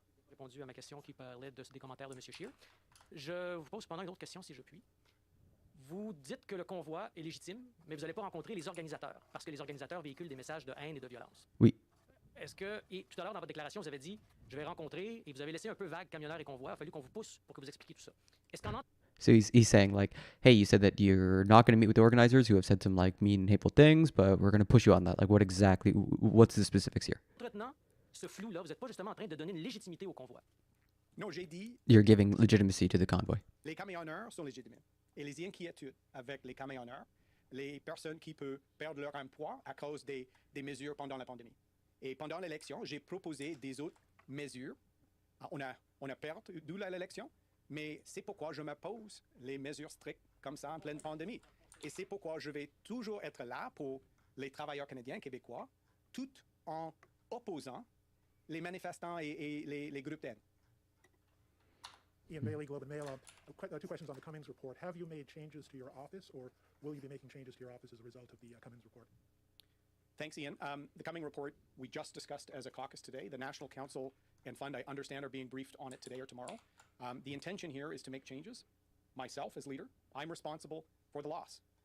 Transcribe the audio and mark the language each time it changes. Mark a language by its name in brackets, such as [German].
[French] Répondu à ma question qui parlait des commentaires de M. Scheer. Je vous pose cependant une autre question, si je puis. Vous dites que le convoi est légitime, mais vous n'allez pas rencontrer les organisateurs, parce que les organisateurs véhiculent des messages de haine et de violence. Oui. Est-ce que, et tout à l'heure dans votre déclaration, vous avez dit, je vais rencontrer, et vous avez laissé un peu vague camionneurs et convois, il a fallu qu'on vous pousse pour que vous expliquiez tout ça. Est-ce qu'en [English] So he's saying, like, hey, you said that you're not going to meet with the organizers who have said some, like, mean and hateful things, but we're going to push you on that. Like, what's the specifics here? [French] Entretenant ce flou-là, vous n'êtes pas justement en train de donner une légitimité au convoi. Non, j'ai dit... [English] You're giving legitimacy to the convoy. [French] Les camionneurs sont légitimes. Et les inquiétudes avec les camionneurs, les personnes qui peuvent perdre leur emploi à cause des mesures pendant la pandémie. Et pendant l'élection, j'ai proposé des autres mesures. On a perdu d'où l'élection, mais c'est pourquoi je m'oppose les mesures strictes comme ça en pleine pandémie. Et c'est pourquoi je vais toujours être là pour les travailleurs canadiens, québécois, tout en opposant les manifestants et les groupes d'aide. [English] Ian Bailey, Globe and Mail. 2 questions on the Cummings report. Have you made changes to your office, or will you be making changes to your office as a result of the Cummings report? Thanks, Ian. The Cummings report we just discussed as a caucus today. The National Council and Fund, I understand, are being briefed on it today or tomorrow. The intention here is to make changes. Myself, as leader, I'm responsible for the loss.